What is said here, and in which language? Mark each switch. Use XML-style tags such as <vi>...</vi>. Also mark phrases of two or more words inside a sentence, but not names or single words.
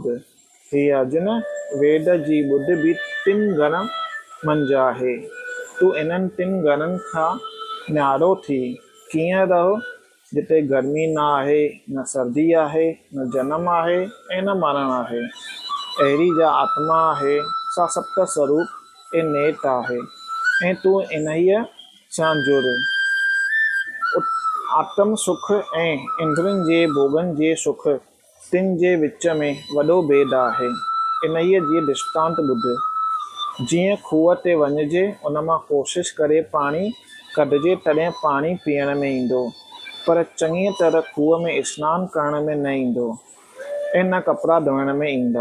<sd>हे अर्जुन, वेद जी ॿुध बि टिन गण मंझि आहे। तूं इन्हनि टिन गणनि खां न्यारो थी कीअं रहो, जिते गर्मी न आहे, न सर्दी आहे, न जनम आहे ऐं न मरण आहे। अहिड़ी जा आत्मा आहे, सा सप्त स्वरूप ऐं नेत आहे ऐं तूं इन्हीअ सां जुड़। आत्म सुख ऐं इंद्रियुनि जे भोगनि जे सुख, तिन जे विच में वॾो भेद आहे। इन्हीअ जी दृष्टांत ॿुध। जीअं खूह ते वञिजे, उन मां कोशिश करे पाणी कढिजे तॾहिं पाणी पीअण में ईंदो, पर चङी तरह खूह में सनानु करण में न ईंदो ऐं न कपिड़ा धोइण में ईंदा।</sd>